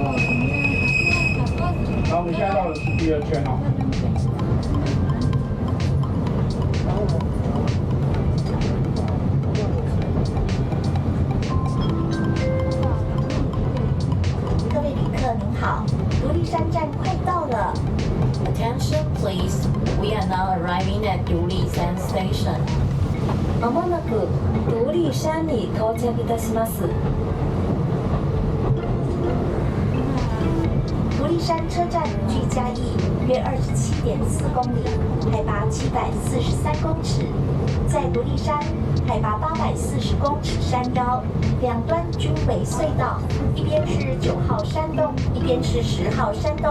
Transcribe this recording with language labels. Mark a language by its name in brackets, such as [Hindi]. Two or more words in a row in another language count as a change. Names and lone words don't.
[Chinese] 然后我们现在绕的是第二圈哦。各位旅客您好，独立山站快到了。 [English] Attention please, we are now arriving at 独立山 station. [Japanese] まもなく独立山に到着いたします。 [Chinese] 独立山车站距嘉义约27.4公里，海拔743公尺。在独立山海拔840公尺山腰，两端均为隧道，一边是9号山洞，一边是10号山洞。